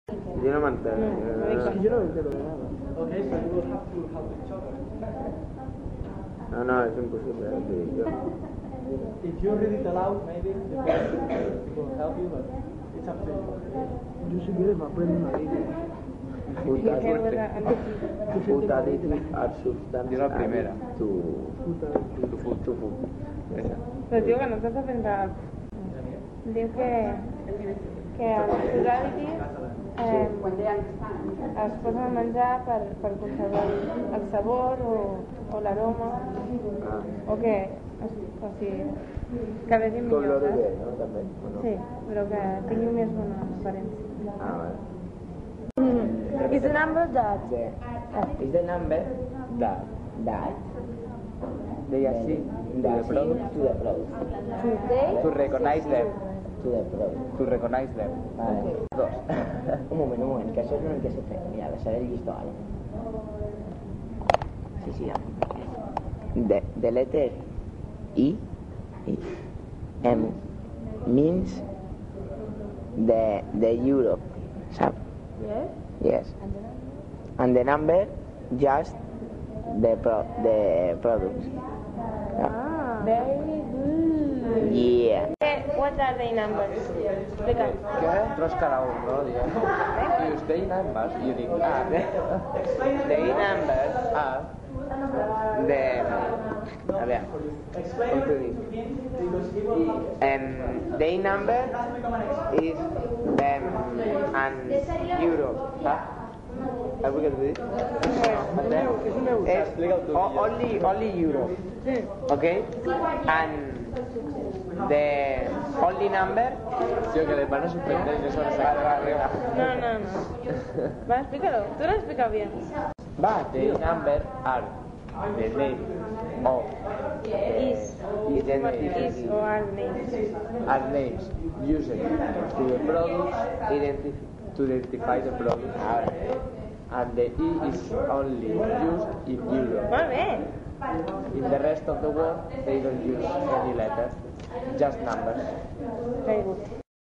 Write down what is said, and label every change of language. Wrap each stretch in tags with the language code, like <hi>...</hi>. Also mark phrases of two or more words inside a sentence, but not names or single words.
<ca>Yo no m'entenc. És que jo no m'entero de nada. No, és impossible, ho dic jo.</ca> <en>If you read it aloud, maybe the person will help you, but it's up to you.</en> <ca>Jo</ca> <es>si quieres</es> <ca>m'aprendo una línia.</ca> <en>Putative are substances.</en> <ca>Diu la primera.</ca> <en>To food.</en> <ca>Però diu que no t'has d'aprendre... Diu que el plurality es posa a menjar per conservar el sabor o l'aroma o que vegin millor, color saps? bé, no? També, o no? Sí, però que tingui més bona aparença. Vale.</ca> <en>Is the number that? Is the number that they are seen to the product Today? To recognize them. to the product. To recognize them.</en> <ca>Vale. Dos. Un moment, que això és una mica secret. Mira, deixaré el llistó, vale? Sí, ja.</ca> <en>The letter E means the Europe, sap? Yes. Yes. And the number just the products. Ah, very good. Yeah. What are the numbers?</en> <ca>Explica. Què? Tros cada un, no? Dius,</ca> <en>day numbers,</en> <ca>i jo dic,</ca> <en>The numbers are the...</en> <ca>A veure, com t'ho dic?</ca> <en>The number is an euro, saps?</en> <ca>Saps què t'ho dic? És</ca> <en>only euro, okay? And the only number...</en> <es>Tío, que les van a suspender y eso les saca. No. Va, explícalo. Tú lo has explicado bien.</es> <en>The number are the name of Is o are names. are names used to the products to identify the product. And the E is only used in Europe.</en> <ca>Molt bé.</ca> <en>In the rest of the world, they don't use any letter, just numbers. Very good.</en>